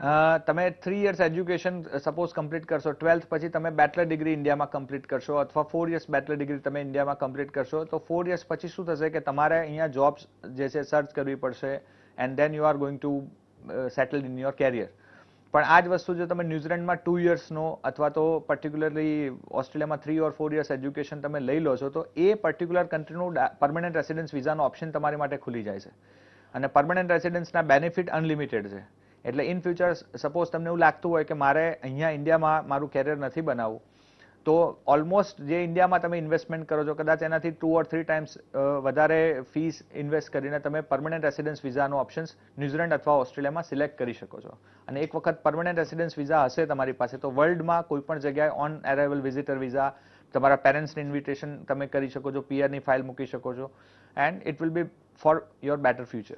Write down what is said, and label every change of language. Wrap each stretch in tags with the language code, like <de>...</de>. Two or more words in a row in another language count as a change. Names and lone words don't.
<gu>તમે 3</gu> <en>years education suppose complete</en> <gu>કરશો, 12th પછી તમે</gu> <en>bachelor degree</en> <gu>ઇન્ડિયામાં કમ્પ્લીટ કરશો અથવા 4</gu> <en>years bachelor degree</en> <gu>તમે ઇન્ડિયામાં કમ્પ્લીટ કરશો, તો 4 years પછી શું થશે કે તમારે અહીંયા જોબ્સ જે છે સર્ચ કરવી પડશે</gu> <en>and then you are going to settle in your career.</en> <gu>પણ આ જ વસ્તુ જો તમે ન્યુઝીલેન્ડમાં 2 yearsનો અથવા તો પર્ટિક્યુલરલી ઓસ્ટ્રેલિયામાં</gu> <en>3 or 4 years education</en> <gu>તમે લઈ લો છો, તો એ પર્ટિક્યુલર કન્ટ્રીનું</gu> <en>permanent residence</en> <gu>વિઝાનો ઓપ્શન તમારી માટે ખુલી જાય છે અને પરમનન્ટ રેસિડન્સના</gu> <en>benefit unlimited</en> <gu>છે. એટલે</gu> <en>in future suppose</en> <gu>તમને એવું લાગતું હોય કે મારે અહીંયા ઇન્ડિયામાં મારું કેરિયર નથી બનાવવું, તો ઓલમોસ્ટ જે ઇન્ડિયામાં તમે ઇન્વેસ્ટમેન્ટ કરો છો કદાચ એનાથી</gu> <en>2 or 3 times</en> <gu>વધારે ફીસ ઇન્વેસ્ટ કરીને તમે</gu> <en>permanent residence</en> <gu>વિઝાનો ઓપ્શન્સ ન્યુઝીલેન્ડ અથવા ઓસ્ટ્રેલિયામાં સિલેક્ટ કરી શકો છો. અને એક વખત</gu> <en>permanent residence visa</en> <gu>હશે તમારી પાસે, તો વર્લ્ડમાં કોઈ પણ જગ્યાએ</gu> <en>on arrival visitor visa,</en> <gu>તમારા પેરેન્ટ્સને ઇન્વિટેશન તમે કરી શકો છો, પીઆરની ફાઇલ મૂકી શકો છો</gu> <en>and it will be for your better future.</en>